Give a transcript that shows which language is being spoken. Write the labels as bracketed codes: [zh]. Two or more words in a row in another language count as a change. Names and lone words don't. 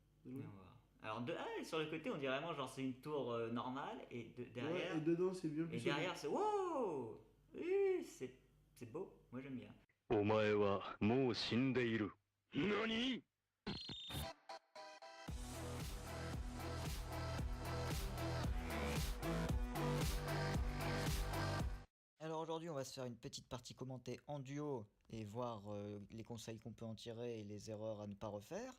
[fr] Mais loin. on va voir. Alors sur le côté on dirait vraiment genre c'est une tour normale et derrière... Ouais, et dedans c'est bien plus Et derrière c'est wow. Oui, c'est beau, moi j'aime bien. [ja] お前はもう死んでいる。何？ [fr] Alors aujourd'hui, on va se faire une petite partie commentée en duo et voir les conseils qu'on peut en tirer et les erreurs à ne pas refaire.